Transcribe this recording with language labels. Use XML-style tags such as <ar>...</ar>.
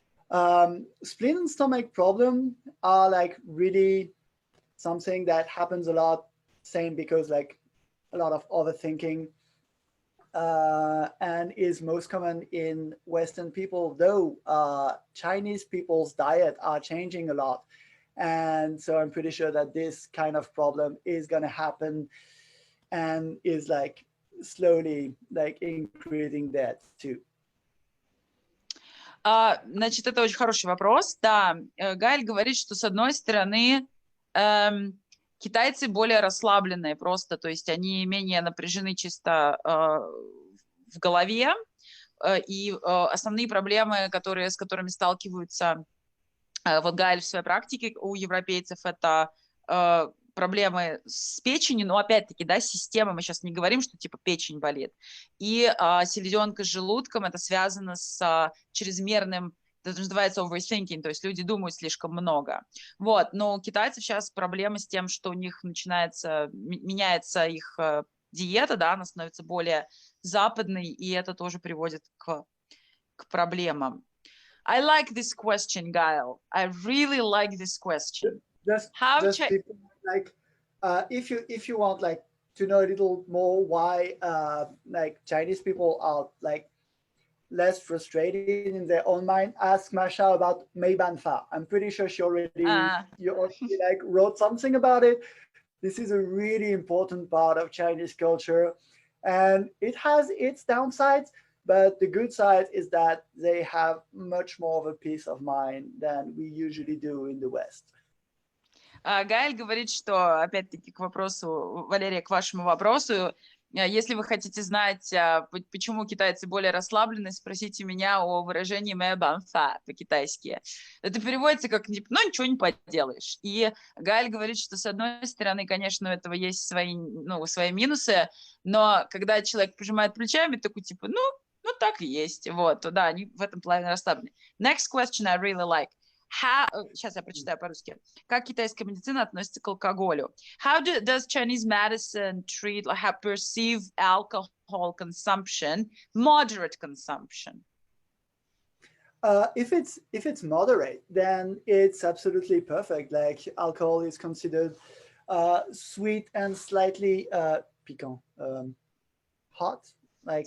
<en>Spleen and stomach problem are like really something that happens a lot, same because like a lot of overthinking, and is most common in Western people, though Chinese people's diet are changing a lot. And so I'm pretty sure that this kind of problem is going to happen and is like slowly like increasing that too.</en> <ru>Значит, это очень хороший вопрос. Да, Гаэль говорит, что с одной стороны китайцы более расслабленные просто, то есть они менее напряжены чисто в голове, и основные проблемы, с которыми сталкиваются вот Гаэль в своей практике у европейцев, это проблемы с печенью, но опять-таки, да, система, мы сейчас не говорим, что типа печень болит, и селезенка с желудком, это связано с чрезмерным, это называется overthinking, то есть люди думают слишком много. Вот, но у китайцев сейчас проблемы с тем, что у них меняется их диета, да, она становится более западной, и это тоже приводит к проблемам.</ru> <en>I like this question, Gael. I really like this question. Just people, like, if you want like to know a little more why like Chinese people are like less frustrated in their own mind, ask Masha about Meibanfa. I'm pretty sure you already like wrote something about it. This is a really important part of Chinese culture, and it has its downsides, but the good side is that they have much more of a peace of mind than we usually do in the West.</en> <ru>Гаэль говорит, что, опять-таки, к вопросу, Валерия, к вашему вопросу, если вы хотите знать, почему китайцы более расслаблены, спросите меня о выражении «мэ банфа» по-китайски. Это переводится как «ну, ничего не поделаешь». И Гаэль говорит, что, с одной стороны, конечно, у этого есть свои минусы, но когда человек пожимает плечами, такой типа «ну, так и есть». Вот, да, они в этом плане расслаблены.</ru> <en>Next question I really like.</en> <ru>Сейчас я прочитаю по-русски. Как китайская медицина относится к алкоголю?</ru> <en>How does Chinese medicine treat or perceive alcohol consumption, moderate consumption? If it's moderate, then it's absolutely perfect. Like alcohol is considered sweet and slightly piquant, hot, like</en>